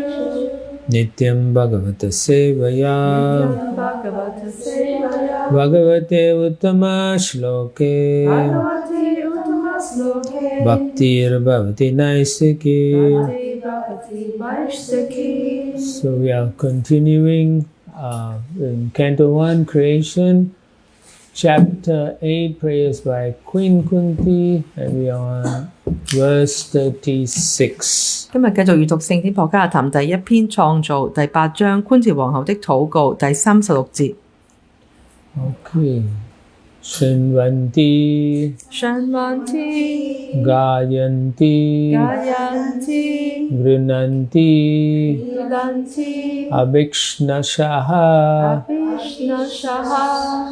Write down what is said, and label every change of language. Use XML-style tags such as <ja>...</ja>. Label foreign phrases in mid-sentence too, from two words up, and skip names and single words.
<sa>नित्यं भागवत सेवया नित्यं भागवत सेवया. भगवते उत्तम श्लोके भगवते उत्तम श्लोके. भक्तिर् भवति नैष्ठिकी. भक्ति भवति वैष्टकी.</sa> <en>So we are continuing in Canto 1 Creation, Chapter 8 Prayers by Queen Kunti, and we are on verse 36.</en> <zh>今日繼續閱讀聖典博加談第一篇創造第8章昆治皇后的禱告第36節。</zh> <sa>Okay. Shrinvanti Shanvanti Gayanti Gayanti Grinanti Vidanti Abhikshnashaha Abhishnashaha</sa>